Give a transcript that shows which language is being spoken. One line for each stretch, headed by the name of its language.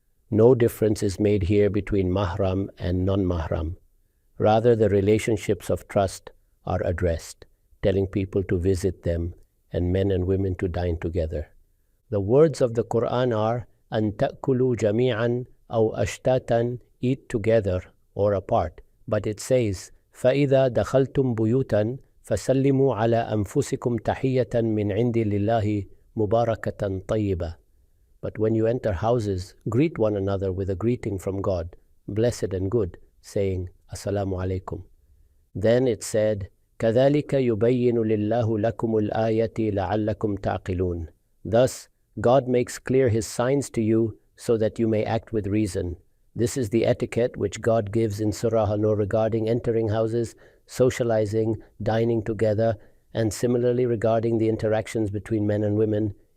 English: No difference is made here between Mahram and non-Mahram. Rather, the relationships of trust are addressed, telling people to visit them and men and women to dine together. The words of the Quran are,
Arabic: أَن تَأْكُلُوا جَمِيعًا أَوْ أَشْتَاتًا,
English: eat together or apart.
Arabic: But it says, فَإِذَا دَخَلْتُمْ بُيُوتًا فَسَلِّمُوا عَلَى أَنفُسِكُمْ تَحِيَّةً مِّنْ عِنْدِ لِلَّهِ مُبَارَكَةً طَيِّبَةً.
English: But when you enter houses, greet one another with a greeting from God, blessed and good, saying, Assalamu alaikum.
Arabic: Then it said, كَذَلِكَ يُبَيِّنُ لِلَّهُ لَكُمُ الْآيَةِ لَعَلَّكُمْ تَعْقِلُونَ.
English: Thus, God makes clear His signs to you so that you may act with reason. This is the etiquette which God gives in Surah Al-Noor regarding entering houses, socializing, dining together, and similarly regarding the interactions between men and women.